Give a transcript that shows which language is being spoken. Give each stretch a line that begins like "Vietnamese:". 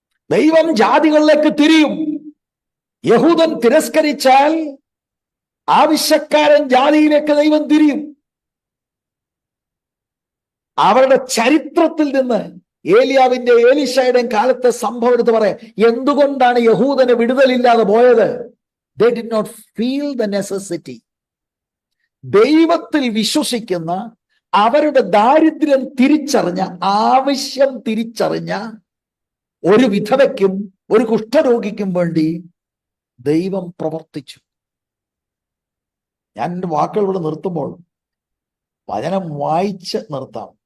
Malayalam: ദൈവം ജാതികളിലേക്ക് തിരിയും. യഹൂദൻ തിരസ്കരിച്ചാൽ ആവശ്യക്കാരൻ ജാതിയിലേക്ക് ദൈവം തിരിയും. അവരുടെ ചരിത്രത്തിൽ നിന്ന് ഏലിയാവിന്റെ ഏലീശയുടെയും കാലത്തെ സംഭവം എടുത്ത് പറയാം. എന്തുകൊണ്ടാണ് യഹൂദന് വിടുതലില്ലാതെ പോയത്?
English: They did not feel the necessity.
Malayalam: ദൈവത്തിൽ വിശ്വസിക്കുന്ന, അവരുടെ ദാരിദ്ര്യം തിരിച്ചറിഞ്ഞ, ആവശ്യം തിരിച്ചറിഞ്ഞ ഒരു വിധവയ്ക്കും ഒരു കുഷ്ഠരോഗിക്കും വേണ്ടി ദൈവം പ്രവർത്തിച്ചു. ഞാൻ എൻ്റെ വാക്കുകൾ ഇവിടെ നിർത്തുമ്പോൾ വചനം വായിച്ച് നിർത്താം.